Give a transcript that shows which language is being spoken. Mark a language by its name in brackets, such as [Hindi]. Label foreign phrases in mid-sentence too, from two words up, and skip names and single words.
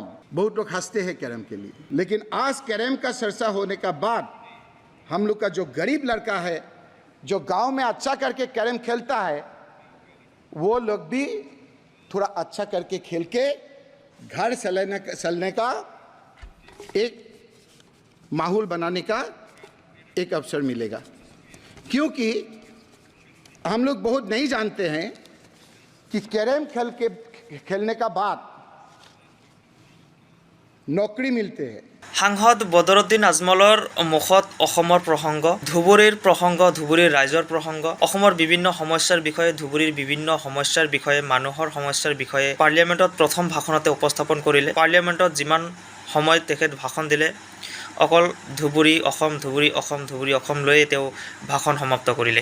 [Hindi] बहुत लोग हंसते हैं कैरम के लिए, लेकिन आज कैरम का चर्चा होने का बाद हम लोग का जो गरीब लड़का है, जो गांव में अच्छा करके कैरम खेलता है, वो लोग भी थोड़ा अच्छा करके खेल के घर चलने का एक माहौल बनाने का एक अवसर मिलेगा। क्योंकि हम लोग बहुत नहीं जानते हैं कि कैरम खेलने का बाद नौकरी मिलते हैं। [Assamese] সাংসদ বদৰুদ্দিন আজমলৰ মুখত অসমৰ প্ৰসংগ, ধুবুৰীৰ প্ৰসংগ, ধুবুৰীৰ ৰাইজৰ প্ৰসংগ, অসমৰ বিভিন্ন সমস্যাৰ বিষয়ে, ধুবুৰীৰ বিভিন্ন সমস্যাৰ বিষয়ে, মানুহৰ সমস্যাৰ বিষয়ে পাৰ্লিয়ামেণ্টত প্ৰথম ভাষণতে উপস্থাপন কৰিলে। পাৰ্লিয়ামেণ্টত যিমান সময় তেখেত ভাষণ দিলে, অকল ধুবুৰী অসম, ধুবুৰী অসম, ধুবুৰী অসম লৈয়ে তেওঁ ভাষণ সমাপ্ত কৰিলে।